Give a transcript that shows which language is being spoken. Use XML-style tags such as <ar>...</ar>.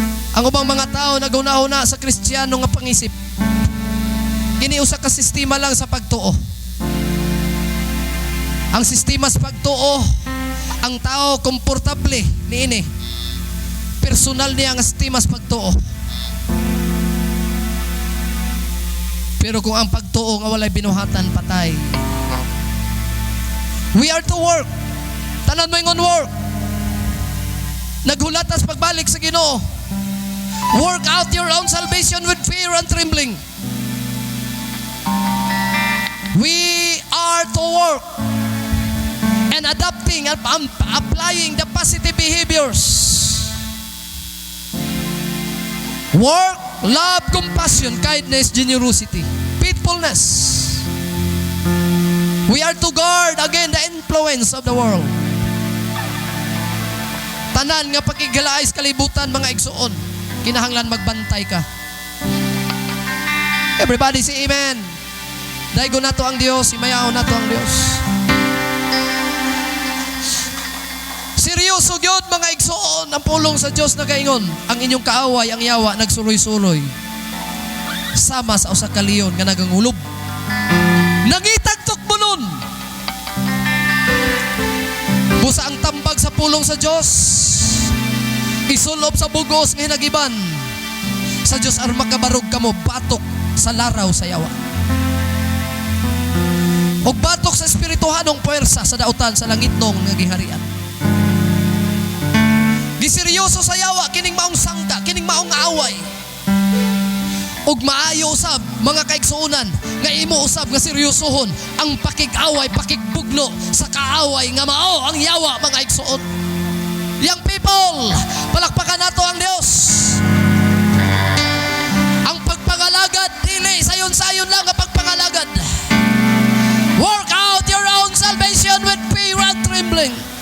<ceb>Ang ubang mga tao naguna-una sa Kristiyano nga pangisip. Kini usa ka sistema lang sa pagtuo. Ang sistema sa pagtuo, ang tao komportable niini. Personal niya ang sistema sa pagtuo. Pero kung ang pagtuo nga walay binuhatan, patay.</ceb> <en>We are to work.</en> <ceb>Tanan mo ingon work. Naghulatas pagbalik sa Ginoo.</ceb> <en>Work out your own salvation with fear and trembling. We are to work and adapting and applying the positive behaviors. Work, love, compassion, kindness, generosity, faithfulness. We are to guard against the influence of the world.</en> <ceb>Tanan nga pakigalaay sa kalibutan mga igsoon, kinahanglan magbantay ka.</ceb> <en>Everybody say amen.</en> <ceb>Daigo nato ang Dios, imayaw nato ang Dios. Seryoso gyud mga igsoon ang pulong sa Dios na gaingon. Ang inyong kaaway, ang yawa nagsuloy-suloy. Sama sa usa ka leon nga nagangulob. Nagitagtok mo nun. Busa ang tambag sa pulong sa Dios. Isulob sa bugos nga hinagiban. Sa Dios aron makabarog kamo batok sa laraw sa yawa. Og batok sa espirituhanong puwersa sa dautan sa langitnong nga giharian. Giseryoso sa yawa kining maong sangka, kining maong away. Og maayo usab mga kaigsuonan nga imo usab nga seryosohon ang pakig-away, pakigbugno sa kaaway nga mao ang yawa mga igsuon.</ceb> <en>Young people,</en> <ceb>palakpakan nato ang Dios. Ang pagpangalagad, dili sayon-sayon lang ang pagpangalagad.</ceb> <en>Work out your own salvation with fear and trembling.</en>